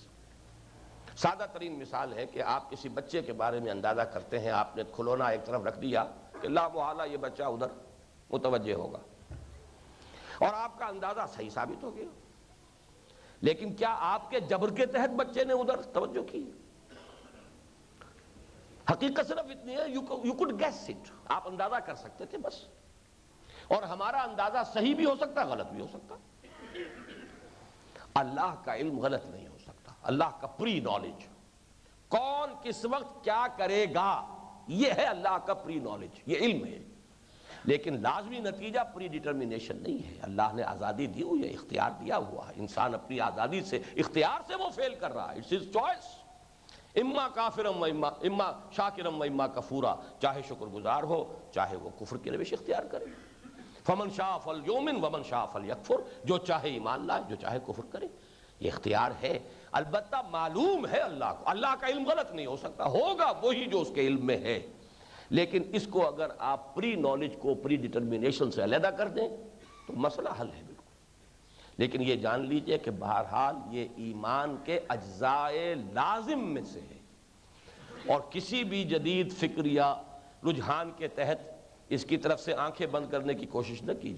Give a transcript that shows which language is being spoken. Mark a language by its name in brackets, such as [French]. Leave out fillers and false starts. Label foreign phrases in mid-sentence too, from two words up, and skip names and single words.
[Urdu] سادہ ترین مثال ہے کہ آپ کسی بچے کے بارے میں اندازہ کرتے ہیں، آپ نے کھلونا ایک طرف رکھ دیا کہ لا محالہ یہ بچہ ادھر متوجہ ہوگا، اور آپ کا اندازہ صحیح ثابت ہو گیا. لیکن کیا آپ کے جبر کے تحت بچے نے ادھر توجہ کی؟ حقیقت صرف اتنی ہے، [English] you could guess it، [Urdu] آپ اندازہ کر سکتے تھے بس. اور ہمارا اندازہ صحیح بھی ہو سکتا، غلط بھی ہو سکتا. اللہ کا علم غلط نہیں ہو سکتا. اللہ کا [English] pre knowledge, [Urdu] کون کس وقت کیا کرے گا، یہ ہے اللہ کا [English] pre knowledge, [Urdu] یہ علم ہے. لیکن لازمی نتیجہ [English] pre determination [Urdu] نہیں ہے. اللہ نے آزادی دی ہوئی ہے، اختیار دیا ہوا ہے. انسان اپنی آزادی سے، اختیار سے وہ فیل کر رہا ہے. [English] it's his choice, [Arabic] اما کافرم و اما شاکرم و اما کفورا. [Urdu] چاہے شکر گزار ہو، چاہے وہ کفر کی روش اختیار کرے. [Arabic] فمن شاء فلیؤمن ومن شاء فلیکفر، [Urdu] جو چاہے ایمان لائے، جو چاہے کفر کرے. یہ اختیار ہے. البتہ معلوم ہے اللہ کو، اللہ کا علم غلط نہیں ہو سکتا، ہوگا وہی جو اس کے علم میں ہے. لیکن اس کو اگر آپ [English] pre knowledge [Urdu] کو [English] pre determination [Urdu] سے علیحدہ کر دیں تو مسئلہ حل ہے بالکل. لیکن یہ جان لیجئے کہ بہرحال یہ ایمان کے اجزاء لازم میں سے ہے، اور کسی بھی جدید فکر یا رجحان کے تحت اس کی طرف سے آنکھیں بند کرنے کی کوشش نہ کیجئے.